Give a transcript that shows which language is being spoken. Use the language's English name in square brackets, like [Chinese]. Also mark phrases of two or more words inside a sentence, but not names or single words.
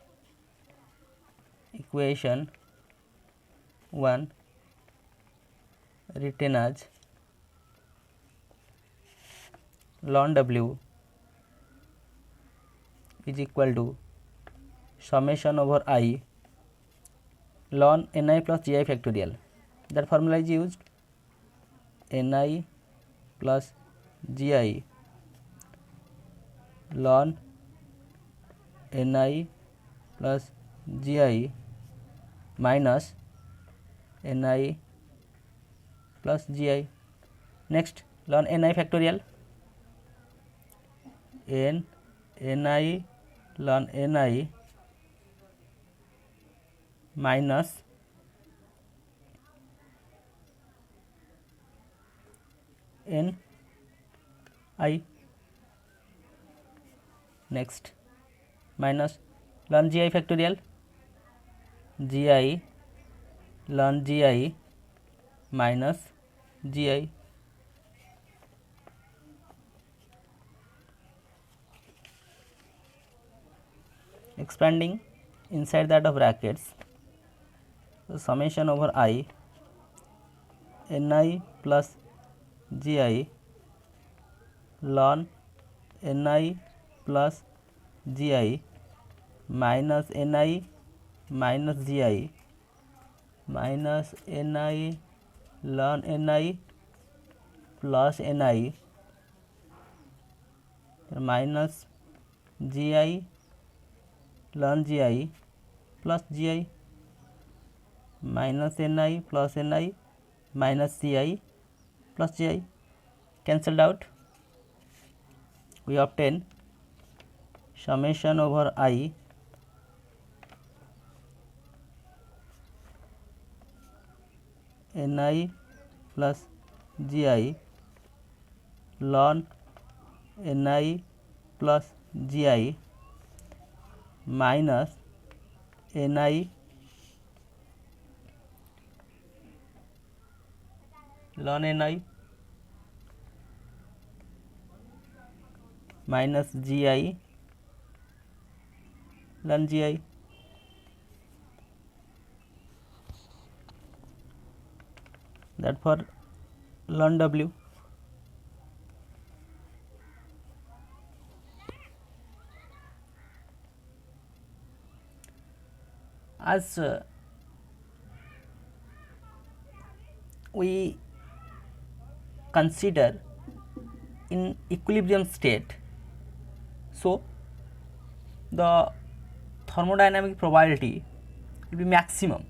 [English] Equation 1 written as ln w is equal to summation over I ln ni plus gi factorial. That formula is used, ni plus gi ln ni plus gi minus ni plus gi. Next, ln ni factorial, ni ln ni minus n I. Next, minus ln gi factorial, gi ln gi minus gi. Expanding inside that of brackets, so summation over I ni plus gi ln ni plus gi minus ni minus gi minus ni ln ni plus ni minus gi ln gi plus gi minus ni plus ni minus gi plus gi. cancelled out, we obtain summation over I Ni plus Gi ln Ni plus Gi minus Ni ln Ni minus Gi ln Gi. That for ln W. As we consider in equilibrium state, so the thermodynamic probability will be maximum.